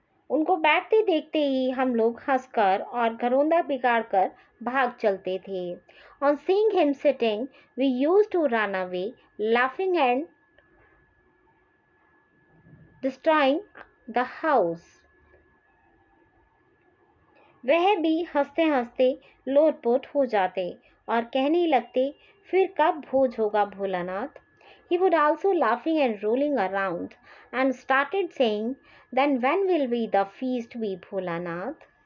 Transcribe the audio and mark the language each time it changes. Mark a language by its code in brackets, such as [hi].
[hi] उनको बैठते देखते ही हम लोग हंसकर और घरौंदा बिगाड़कर भाग चलते थे। [en] On seeing him sitting, we used to run away, laughing and destroying the house. [hi] वह भी हंसते हंसते लोटपोट हो जाते और कहने लगते, फिर कब भोज होगा Bholanath. [en] He would also laughing and rolling around and started saying, "Then when will be the feast be, Bholanath?"